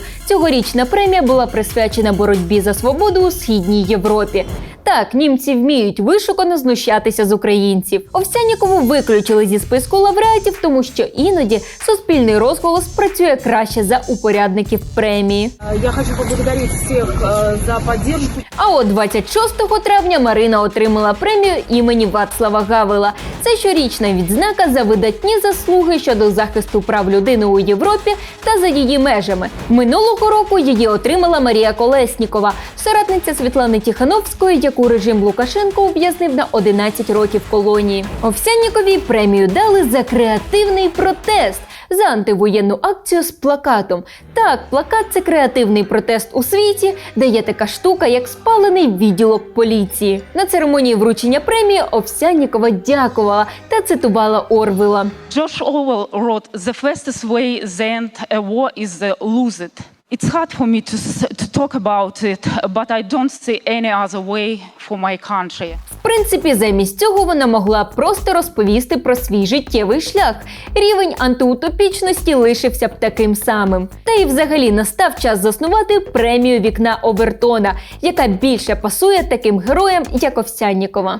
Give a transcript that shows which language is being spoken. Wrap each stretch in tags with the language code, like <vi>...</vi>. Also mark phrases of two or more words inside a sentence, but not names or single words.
<uk>Цьогорічна премія була присвячена боротьбі за свободу у Східній Європі. Так, німці вміють вишукано знущатися з українців. Овсяннікову виключили зі списку лауреатів, тому що іноді суспільний розголос працює краще за упорядників премії.</uk> <ru>Я хочу поблагодарить всех за поддержку.</ru> <uk>А от 26 травня Марина отримала премію імені Вацлава Гавела. Це щорічна відзнака за видатні заслуги щодо захисту прав людини у Європі та за її межами. Минулого року її отримала Марія Колеснікова, соратниця Світлани Тихановської, яку режим Лукашенко ув'язнив на 11 років колонії. Овсянніковій премію дали за креативний протест, за антивоєнну акцію з плакатом. Так, плакат – це креативний протест у світі, де є така штука, як спалений відділок поліції. На церемонії вручення премії Овсяннікова дякувала та цитувала Орвела.</uk> <en>George Orwell wrote, "The fastest way to end a war is to lose it." It's hard for me to talk about it, but I don't see any other way for my country.</en> <uk>В принципі, замість цього вона могла просто розповісти про свій життєвий шлях. Рівень антиутопічності лишився б таким самим. Та й взагалі настав час заснувати премію Вікна Овертона, яка більше пасує таким героям, як Овсяннікова.</uk>